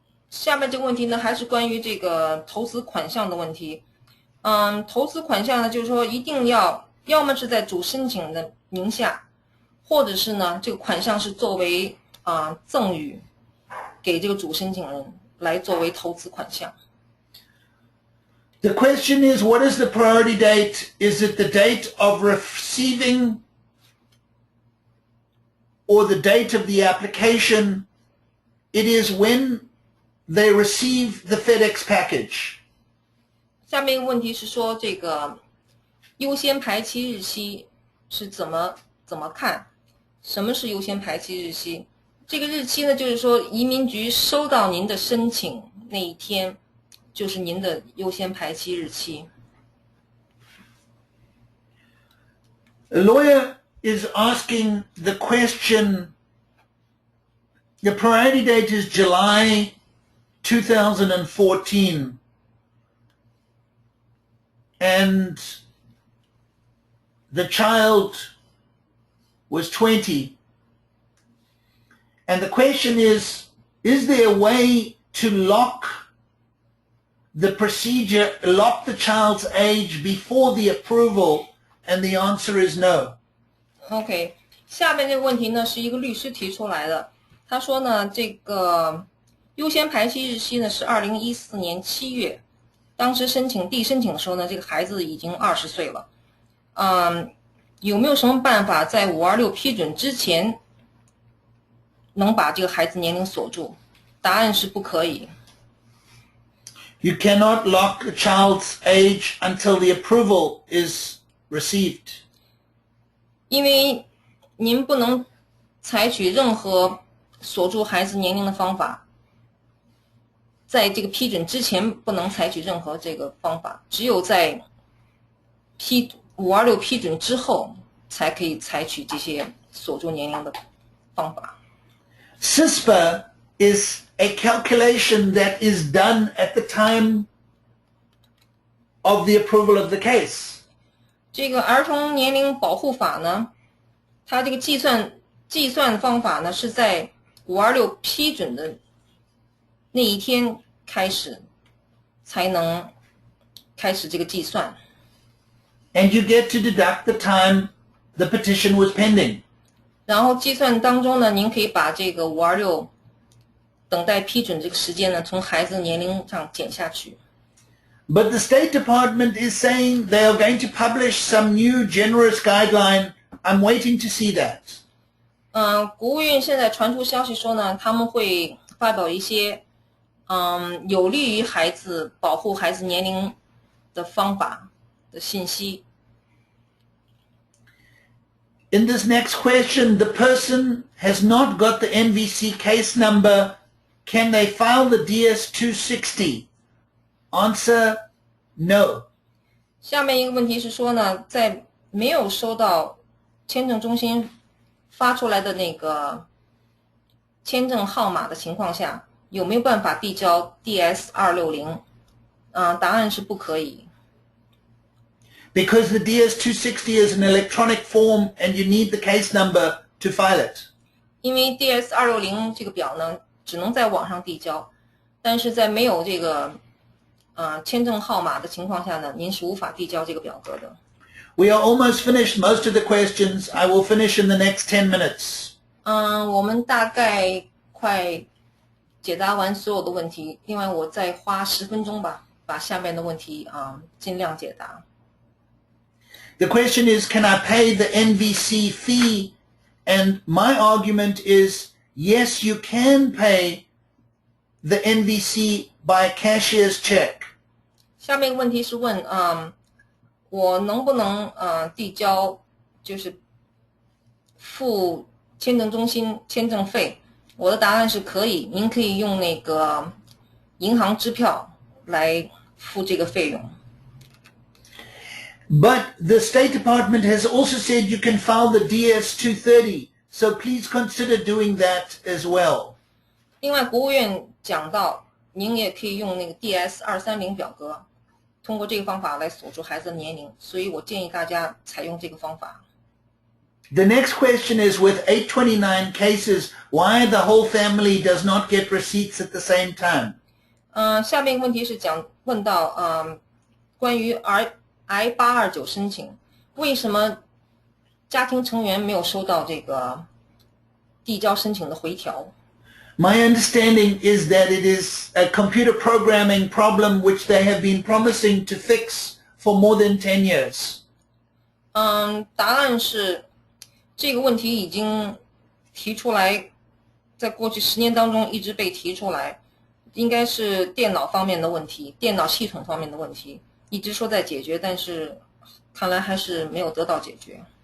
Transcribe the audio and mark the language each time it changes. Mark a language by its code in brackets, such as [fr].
[zh] 下面这个问题呢，还是关于这个投资款项的问题。投资款项呢，就是说一定要么是在主申请的名下，或者是呢，这个款项是作为赠与给这个主申请人来作为投资款项。 [en] The question is, what is the priority date? Is it the date of receiving or the date of the application? It is when they receive the FedEx package. [zh] 下面一个问题是说，这个优先排期日期是怎么看？什么是优先排期日期？这个日期呢，就是说移民局收到您的申请那一天，就是您的优先排期日期。 [en] A lawyer is asking the question, the priority date is July 2014, and the child was 20. And the question is there a way to lock the procedure, lock the child's age before the approval? And the answer is no. [zh] OK， 下面这个问题呢是一个律师提出来的。他说呢，这个优先排期日期呢是2014年7月，当时递申请的时候呢，这个孩子已经20岁了。有没有什么办法在526批准之前能把这个孩子年龄锁住？答案是不可以。 [en] You cannot lock a child's age until the approval is received. [zh] 因为您不能采取任何锁住孩子年龄的方法，在这个批准之前不能采取任何这个方法，只有在526批准之后才可以采取这些锁住年龄的方法。 [en] CISPA is a calculation that is done at the time of the approval of the case. [zh] 这个儿童年龄保护法呢，它这个计算方法呢是在526批准的那一天开始才能开始这个计算。 [en] And you get to deduct the time the petition was pending. [zh] 然后计算当中呢，您可以把这个526等待批准这个时间呢，从孩子年龄上减下去。 [en] But the State Department is saying they are going to publish some new generous guideline. I'm waiting to see that. [zh] 国务院现在传出消息说呢，他们会发表一些有利于孩子保护孩子年龄的方法的信息。 [en] In this next question, the person has not got the NVC case number. Can they file the DS-260? Answer, no. [zh] 下面一个问题是说呢，在没有收到签证中心发出来的那个签证号码的情况下，有没有办法递交 DS-260？答案是不可以。 [en] Because the DS-260 is an electronic form and you need the case number to file it. [zh] 因为 DS-260这个表呢，只能在网上递交，但是在没有这个签证号码的情况下呢，您是无法递交这个表格的。 [en] We are almost finished most of the questions. I will finish in the next 10 minutes. [zh] 我们大概快解答完所有的问题，另外我再花10分钟吧，把下面的问题尽量解答。 [en] The question is, can I pay the NVC fee? And my argument is, yes, you can pay the NVC by cashier's check. [zh] 下面一个问题是问，我能不能递交，就是付签证中心签证费？我的答案是可以，您可以用那个银行支票来付这个费用。 [en] But the State Department has also said you can file the DS-230, so please consider doing that as well. [zh] 另外，国务院讲到，您也可以用那个 DS-230表格，通过这个方法来锁住孩子的年龄，所以我建议大家采用这个方法。 [en] The next question is, with 829 cases, why the whole family does not get receipts at the same time. [zh] 下面一个问题是问到关于I-829申请，为什么家庭成员没有收到这个递交申请的回条？ [en] My understanding is that it is a computer programming problem which they have been promising to fix for more than 10 years. [zh] 答案是这个问题已经提出来，在过去10年当中一直被提出来，应该是电脑方面的问题，电脑系统方面的问题，一直说在解决，但是看来还是没有得到解决。